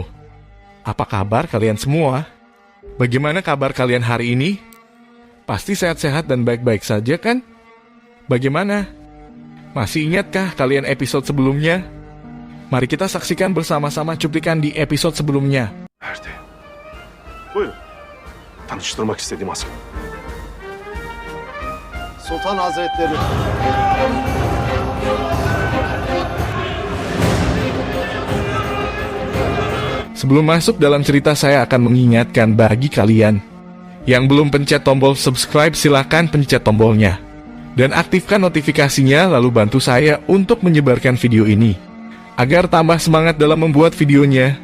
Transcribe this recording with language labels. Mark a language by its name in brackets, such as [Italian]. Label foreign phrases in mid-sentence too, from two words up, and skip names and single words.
[Indonesian] Apa kabar kalian semua? Bagaimana kabar kalian hari ini? Pasti sehat-sehat dan baik-baik saja kan? Bagaimana? Masih ingatkah kalian episode sebelumnya? Mari kita saksikan bersama-sama cuplikan di episode sebelumnya. [Turkish] Nerede? Buyurun. Tanıştırmak istediğim asker. Sultan Hazretleri. [Indonesian] Sebelum masuk dalam cerita, saya akan mengingatkan bagi kalian yang belum pencet tombol subscribe, silakan pencet tombolnya dan aktifkan notifikasinya, lalu bantu saya untuk menyebarkan video ini agar tambah semangat dalam membuat videonya.